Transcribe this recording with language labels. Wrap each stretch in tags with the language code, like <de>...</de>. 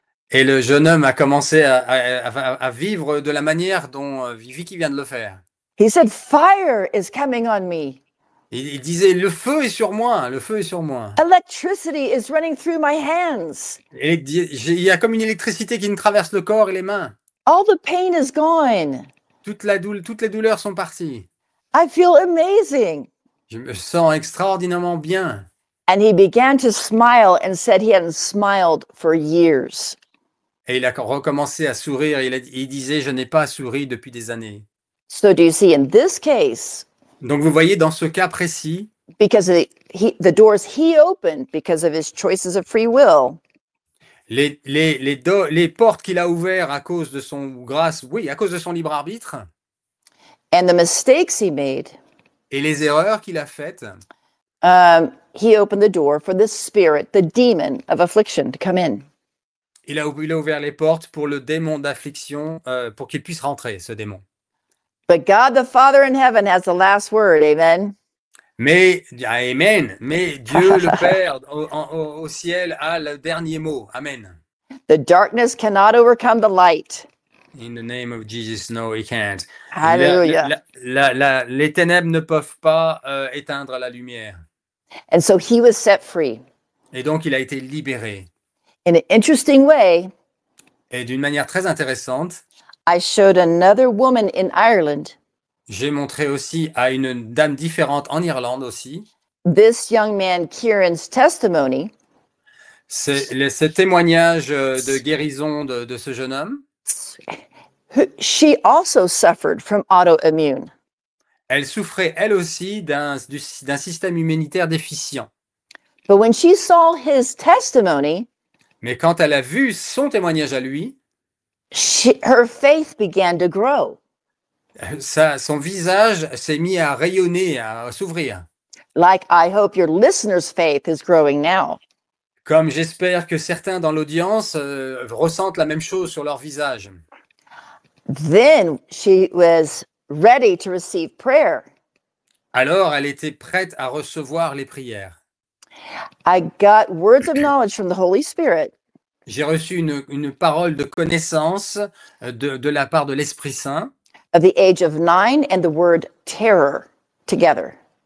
<fr>Et le jeune homme a commencé à vivre de la manière dont Vicky vient de le faire.</fr> <en>he said, fire is coming on me.</en> <fr>Il disait, le feu est sur moi, le feu est sur moi.</fr> <en>Electricity is running through my hands.</en> <fr>Et il y a comme une électricité qui me traverse le corps et les mains.</fr> <en>All the pain is gone.</en> <fr>Toutes les douleurs sont parties.</fr> <en>I feel amazing.</en> <fr>Je me sens extraordinairement bien.</fr> <en>And he began to smile and said he hadn't smiled for years.</en> <fr>Et il a recommencé à sourire. Il disait, je n'ai pas souri depuis des années.</fr> <en>So do you see, in this case,</en> <fr>Donc vous voyez, dans ce cas précis,</fr> <en>because of the doors he opened because of his choices of free will,</en> <fr>les portes qu'il a ouvertes à cause de son à cause de son libre arbitre,</fr> <en>and the mistakes he made,</en> <fr>et les erreurs qu'il a faites,</fr> <en>he opened the door for the spirit, the demon of affliction, to come in.</en> <fr>il a ouvert les portes pour le démon d'affliction, pour qu'il puisse rentrer, ce démon.</fr> <en>But God the Father in heaven has the last word, amen?</en> <fr>Mais, amen, mais Dieu le Père au ciel a le dernier mot. Amen.</fr> <en>The darkness cannot overcome the light. In the name of Jesus, no, he can't. Hallelujah.</en> <fr>Les ténèbres ne peuvent pas éteindre la lumière.</fr> <en>And so he was set free.</en> <fr>Et donc, il a été libéré.</fr> <en>In an interesting way,</en> <fr>Et d'une manière très intéressante,</fr> <en>I showed another woman in Ireland</en> <fr>j'ai montré aussi à une dame différente en Irlande aussi,</fr> <en>This young man, Kieran's testimony,</en> <fr>Ce témoignage de guérison de ce jeune homme,</fr> <en>she also suffered from autoimmune.</en> <fr>elle souffrait elle aussi d'un système immunitaire déficient.</fr> <en>But when she saw his testimony,</en> <fr>Mais quand elle a vu son témoignage à lui,</fr> <en>her faith began to grow.</en> <fr>son visage s'est mis à rayonner, à s'ouvrir.</fr> <en>Like I hope your listeners' faith is growing now.</en> <fr>Comme j'espère que certains dans l'audience ressentent la même chose sur leur visage.</fr> <en>Then she was ready to receive prayer.</en> <fr>Alors, elle était prête à recevoir les prières.</fr> <en>I got words of knowledge from the Holy Spirit</en> <fr>J'ai reçu une parole de connaissance de la part de l'Esprit Saint.</fr> <en>of the age of 9 and the word terror together.</en>